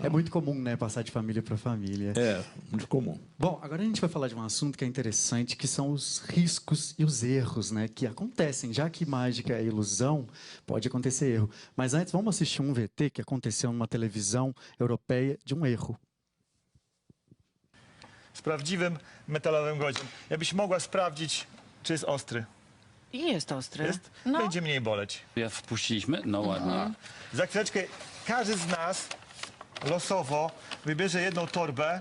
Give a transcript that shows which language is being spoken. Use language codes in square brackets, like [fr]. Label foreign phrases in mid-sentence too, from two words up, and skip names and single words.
[pt] É muito comum, né, passar de família para família. É, muito comum. Bom, agora a gente vai falar de um assunto que é interessante, que são os riscos e os erros, né, que acontecem. Já que mágica é ilusão, pode acontecer erro. Mas antes, vamos assistir um VT que aconteceu numa televisão europeia de um erro. [pl] Z prawdziwym metalowym godziem. Jakbyś mogła sprawdzić, czy jest ostry. Jest ostry. Jest? No. Będzie mniej boleć. Wpuściliśmy? No ładnie. Za chwileczkę każdy z nas losowo wybierze jedną torbę.